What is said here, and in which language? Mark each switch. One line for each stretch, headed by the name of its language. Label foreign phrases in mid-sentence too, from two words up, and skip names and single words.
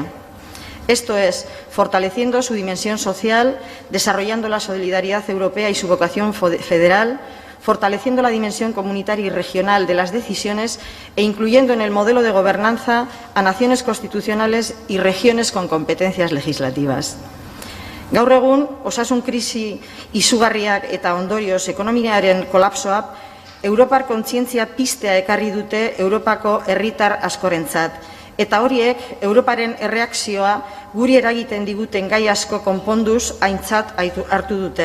Spanish: Esto es, fortaleciendo su dimensión social, desarrollando la solidaridad europea y su vocación federal, fortaleciendo la dimensión comunitaria y regional de las decisiones e incluyendo en el modelo de gobernanza a naciones constitucionales y regiones con competencias legislativas.
Basque: Gaur egun, osasun krisi izugarriak eta ondorioz ekonomiaren kolapsoa, Europar kontzientzia piztea ekarri dute Europako herritar askorentzat. Eta horiek, Europaren erreakzioa guri eragiten diguten gai asko konponduz aintzat hartu dute.